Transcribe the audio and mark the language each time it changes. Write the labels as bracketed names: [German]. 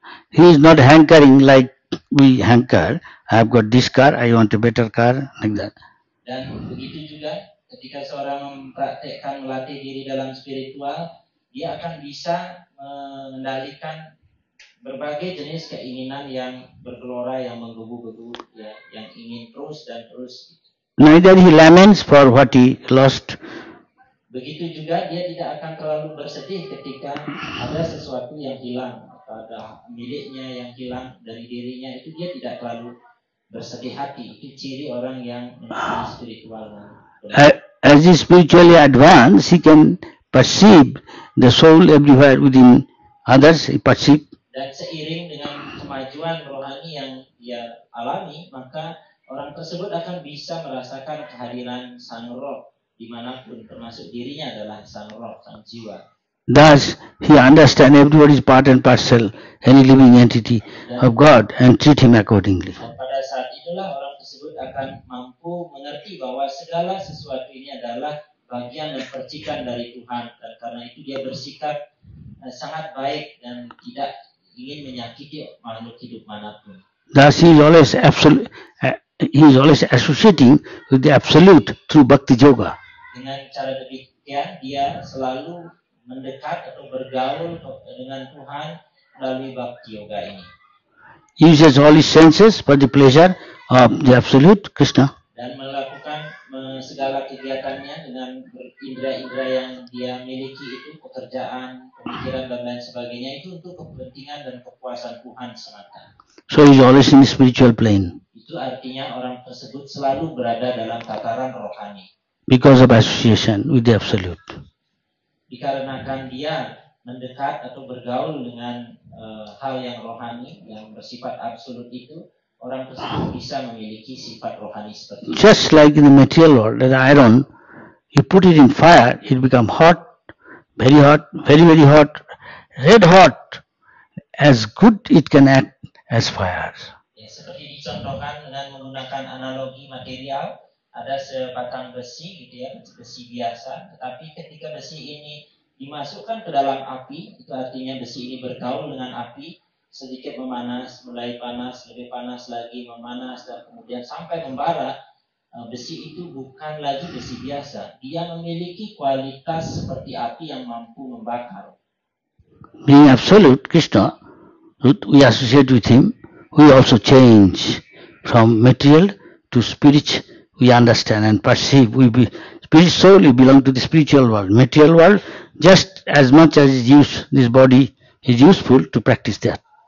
[English] He is not hankering like we hanker. I have got this car, I want a better car, like that. [Indonesian] Dan begitu juga ketika seorang mempraktekkan melatih diri dalam spiritual, dia akan bisa mengendalikan berbagai jenis keinginan yang bergelora, yang menggebu-gebu, ya, yang ingin terus dan terus. [English] Neither he laments for what he lost. [Indonesian] Begitu juga dia tidak akan terlalu bersedih ketika ada sesuatu yang hilang, ada miliknya yang hilang dari dirinya, itu dia tidak terlalu bersedih hati. Itu ciri orang yang menjadi spiritual. [English] As he spiritually advanced, he can perceive the soul everywhere within others. He perceive. [Indonesian] Dan seiring dengan kemajuan rohani yang dia alami, maka orang tersebut akan bisa merasakan kehadiran sang roh dimanapun, termasuk dirinya adalah sang roh, sang jiwa. [English] Thus, he understands everybody is part and parcel, any living entity of God, and treat him accordingly. [Indonesian] Dan pada saat itulah orang tersebut akan mampu mengerti bahwa segala sesuatu ini adalah bagian dan percikan dari Tuhan, dan karena itu dia bersikap sangat baik dan tidak ingin menyakiti makhluk hidup manapun. [English] Thus, he is always associating with the Absolute through Bhakti Yoga. [Indonesian] Dengan cara demikian, dia selalu mendekat atau bergaul dengan Tuhan melalui Bhakti Yoga ini. [English] Uses all his senses for the pleasure of the Absolute Krishna. [Indonesian] Dan melakukan segala kegiatannya dengan indera-indera yang dia miliki itu, pekerjaan, pemikiran dan lain sebagainya, itu untuk kepentingan dan kepuasan Tuhan semata. [English] So he is always in the spiritual plane. [Indonesian] Itu artinya orang tersebut selalu berada dalam tataran rohani. [English] Because of association with the Absolute. [Indonesian] dikarenakan dia mendekat atau bergaul dengan hal yang rohani, yang bersifat absolut itu, orang tersebut bisa memiliki sifat rohani seperti itu. [English] Just like in the material world, the iron, you put it in fire, it become hot, very, very hot, red hot. As good it can act as fire. [Indonesian] Ya, seperti dicontohkan dengan menggunakan analogi material, ada sebatang besi gitu ya, besi biasa, tetapi ketika besi ini dimasukkan ke dalam api, itu artinya besi ini bergaul dengan api, sedikit memanas, mulai panas, lebih panas lagi, memanas, dan kemudian sampai membara. Besi itu bukan lagi besi biasa, dia memiliki kualitas seperti api yang mampu membakar. [English] Being absolute, Krishna, we associate with him, we also change from material to spirit. We understand and perceive. Spirit solely belong to the spiritual world. Material world, just as much as this body is useful to practice that.